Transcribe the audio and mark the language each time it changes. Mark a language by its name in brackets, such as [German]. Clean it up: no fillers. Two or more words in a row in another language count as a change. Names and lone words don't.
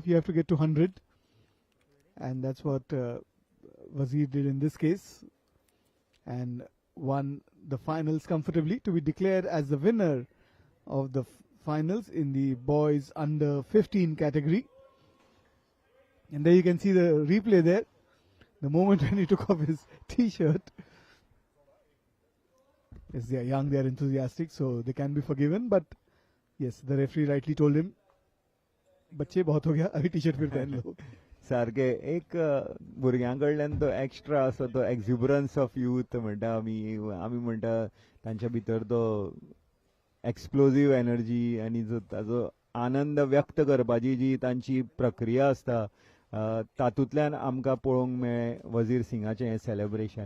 [English] You have to get to 100, and that's what Wazir did in this case, and won the finals comfortably to be declared as the winner of the finals in the boys under 15 category. And there you can see the replay there, the moment when he took off his t-shirt. Yes, they are young, they are enthusiastic, so they can be forgiven. But yes, the referee rightly told him, [Hindi] "बच्चे बहुत हो गया, अभी टी-शर्ट फिर पहन लो." [Konkani] सारखे एक भुरग्यां कडल्यान तो एक्स्ट्रा असो तो [English] exuberance of youth [Konkani] म्हणटा आमी म्हणटा तांच्या भितर तो [English] explosive energy [Konkani] आनी जो ताजो आनंद व्यक्त करपाची जी तांची प्रक्रिया आसता तातूंतल्यान आमकां पळोवंक मेळ्ळें वजीर सिंगाचें हें सेलेब्रेशन.